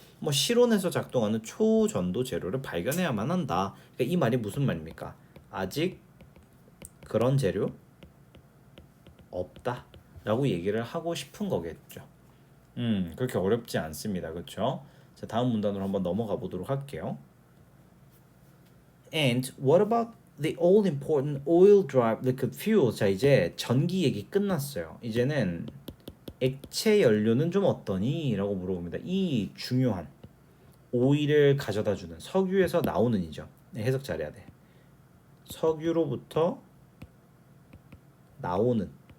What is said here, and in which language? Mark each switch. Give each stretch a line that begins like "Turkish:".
Korean: 뭐 실온에서 작동하는 초전도 재료를 발견해야만 한다. 그러니까 이 말이 무슨 말입니까? 아직 그런 재료 없다라고 얘기를 하고 싶은 거겠죠. 그렇게 어렵지 않습니다. 그렇죠? 자, 다음 문단으로 한번 넘어가 보도록 할게요.
English: And what about the all important oil drive liquid fuel?
Korean: 자, 이제 전기 얘기 끝났어요. 이제는 액체 연료는 좀 어떠니? 라고 물어봅니다. 이 중요한 오일을 가져다 주는 석유에서 나오는 이죠. 네, 해석 잘해야 돼. 석유로부터 나오는.